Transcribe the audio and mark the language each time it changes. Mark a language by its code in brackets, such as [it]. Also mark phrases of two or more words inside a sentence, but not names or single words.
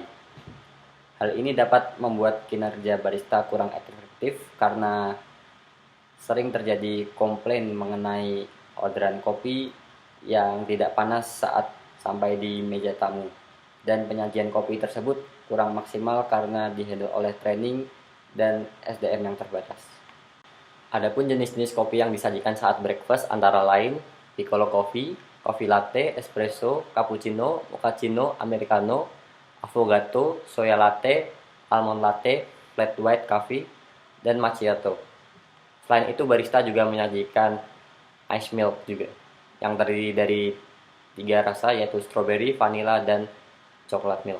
[id] Hal ini dapat membuat kinerja barista kurang efektif karena sering terjadi komplain mengenai orderan kopi yang tidak panas saat sampai di meja tamu, dan penyajian kopi tersebut kurang maksimal karena dihandle oleh training dan SDM yang terbatas. Adapun jenis-jenis kopi yang disajikan saat breakfast antara lain [en] piccolo coffee, coffee latte, [id] espresso, cappuccino, mochaccino, americano, affogato, [en] soya latte, almond latte, flat white coffee, [id] dan macchiato. Selain itu, barista juga menyajikan [en] ice milk [id] juga yang terdiri dari 3 rasa yaitu strawberry, vanilla, dan coklat milk.